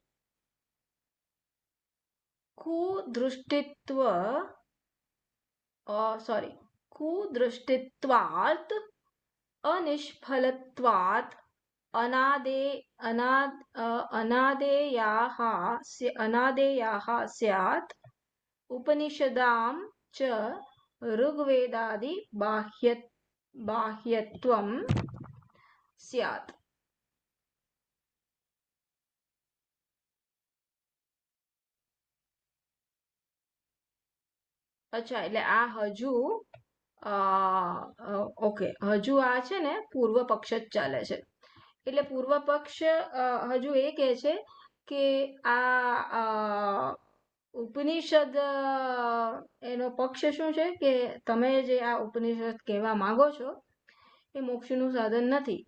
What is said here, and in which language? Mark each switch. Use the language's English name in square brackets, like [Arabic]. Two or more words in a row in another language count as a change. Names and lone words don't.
[Sanskrit] કુદૃષ્ટિત્વાત અનિષ્ફલત્વાત અનાદેયાહ સ્યાત ઉપનિષદામ ચ ऋग्वेदादि बाह्यत्वम स्यात्. [Gujarati] અચ્છા, એટલે આ હજુ હજુ આ છે ને પૂર્વ પક્ષ જ ચાલે છે. એટલે પૂર્વ પક્ષ હજુ એ કહે છે કે આ ઉપનિષદ એનો પક્ષ શું છે કે તમે જે આ ઉપનિષદ કહેવા માંગો છો એ મોક્ષનું સાધન નથી.